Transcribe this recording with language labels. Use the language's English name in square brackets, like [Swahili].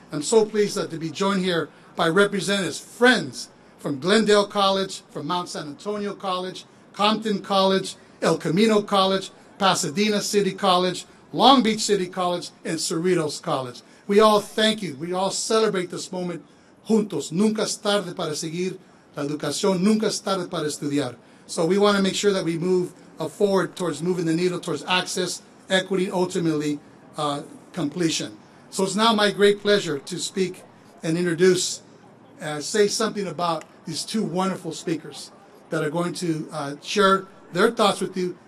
[English] I'm so pleased to be joined here by representatives, friends from Glendale College, from Mount San Antonio College, Compton College, El Camino College, Pasadena City College, Long Beach City College, and Cerritos College. We all thank you. We all celebrate this moment [Spanish] juntos. Nunca es tarde para seguir la educación. Nunca es tarde para estudiar. [English] So we want to make sure that we move forward towards moving the needle towards access, equity, ultimately completion. So it's now my great pleasure to speak and introduce, say something about these two wonderful speakers that are going to share their thoughts with you.